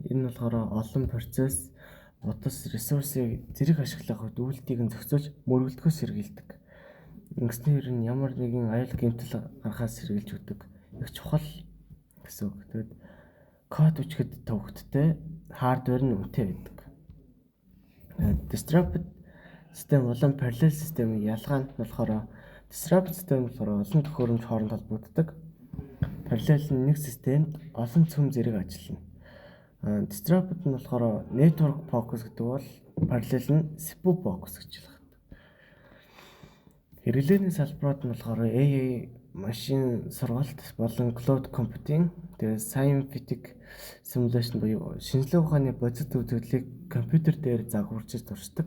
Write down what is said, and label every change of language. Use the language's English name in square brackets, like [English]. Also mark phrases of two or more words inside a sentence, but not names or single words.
[Mongolian] Энэ нь болохоор олон процесс, утас, ресурсыг зэрэг ашиглах үед үйлдэлийг нь зохицуулж мөргөлдөхөөс сэргийлдэг. Ингэснээр нь ямар нэгэн аюул гэмтэл гарахаас сэргийлж өгдөг. Их чухал гэсэн үг. Тэгээд код бичгэд төвөгттэй, хардвер нь үнэтэй байдаг. [English] Distributed system [Mongolian] болон [English] parallel system- [Mongolian] ийн ялгаа нь болохоор [English] distributed system [Mongolian] болохоор олон төхөөрөмж хооронд холбогддог. Parallel нь нэг системд олон цөм зэрэг ажиллана. Distributed нь болохоор [English] network focus [Mongolian] гэдэг бол parallel нь [English] CPU focus [Mongolian] гэж байна. Хэрэглээний салбарууд нь болохоор AI, машин сургалт болон [English] cloud computing, [Mongolian] тэгээд [English] scientific simulation [Mongolian] буюу шинжлэх ухааны бодит өвдөглийг компьютер дээр загварчиж туршдаг.